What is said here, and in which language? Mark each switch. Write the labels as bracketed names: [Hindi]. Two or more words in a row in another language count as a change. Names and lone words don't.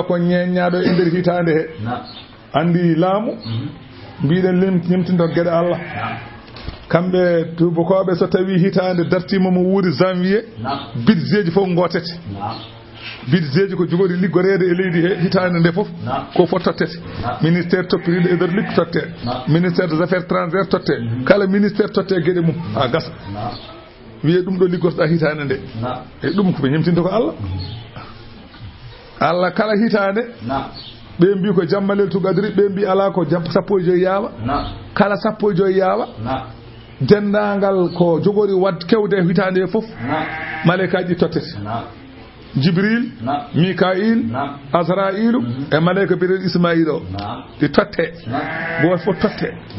[Fula] ko ñeññaɗo e nder hitande he andi laamu mbiɗen limtinto gueɗe Allah kamɓe tubakoɓe so tawi hitande dartima mo wuuri [French] janvier budget [Fula] fof gotete budget ko jogori liggorede e leydi he hitande nde fof ko fo tottete ministère toppiriɗo e nder liggo totte [French] ministère des affaires étrangères [Fula] totte kala ministère totte gueɗe mum ha gasa wiye ɗum ɗo liggortoɗa hitande nde e ɗum ko ɓe ñemtinta ko Allah Allah kala hitande ɓe mbi ko jamma [Arabic] ليلة القدر [Fula] ɓe mbi ala ko 15 yaawa kala 15 yaawa dendagal ko jogori wad kewde hitande fof malaikaji tottete Jibril Mikail Azrailu e malayka birel Ismail o ɗi totte goto fof totte